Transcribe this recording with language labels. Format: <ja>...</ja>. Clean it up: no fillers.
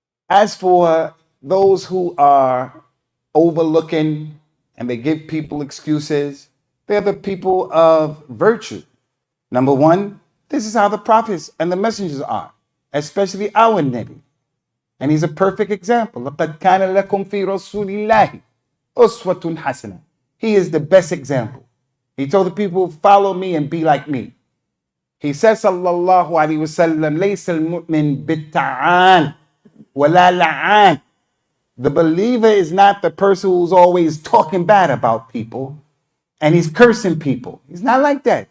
<en>As for those who are overlooking and they give people excuses, they're the people of virtue. Number one, this is how the prophets and the messengers are, especially our Nabi. And he's a perfect example.</en> <ar>لَقَدْ كَانَ لَكُمْ فِي رَسُولِ اللَّهِ أُسْوَةٌ حَسَنَةٌ.</ar> <en>He is the best example. He told the people, follow me and be like me. He says, sallallahu alayhi wasallam,</en> <ar>ليس المؤمن بالتعان ولا لعان.</ar> <en>The believer is not the person who's always talking bad about people and he's cursing people. He's not like that.</en>